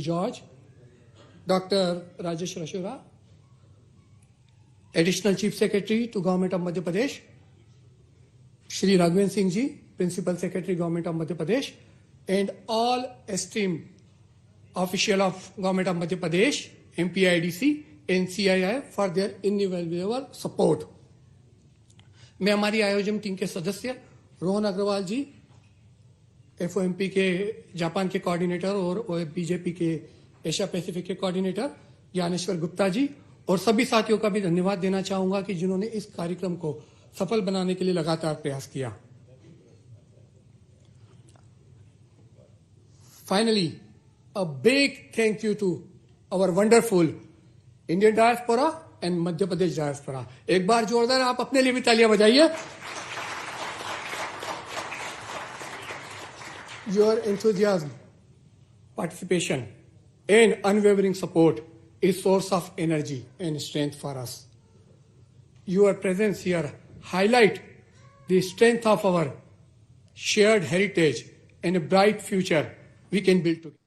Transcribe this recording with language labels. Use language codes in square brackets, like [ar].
[en] George, Dr. Rajesh Rajora, Additional Chief Secretary to Government of Madhya Pradesh, Shri Raghvendra Singh Ji, Principal Secretary Government of Madhya Pradesh, and all esteemed officials of Government of Madhya Pradesh, MPIDC, and CII for their invaluable support. [hi] मैं हमारी आयोजन team के सदस्य रोहन अग्रवाल जी, FOMP के Japan के coordinator और BJP के Asia Pacific के कोऑर्डिनेटर ज्ञानेश्वर गुप्ता जी और सभी साथियों का भी धन्यवाद देना चाहूंगा कि जिन्होंने इस कार्यक्रम को सफल बनाने के लिए लगातार प्रयास किया। [en] Finally, a big thank you to our wonderful Indian diaspora and Madhya Pradesh diaspora. [hi] एक बार जोरदार आप अपने लिए भी तालियां बजाइए। [en] Your enthusiasm, participation, and unwavering support is source of energy and strength for us. Your presence here highlight the strength of our shared heritage and a bright future we can build together.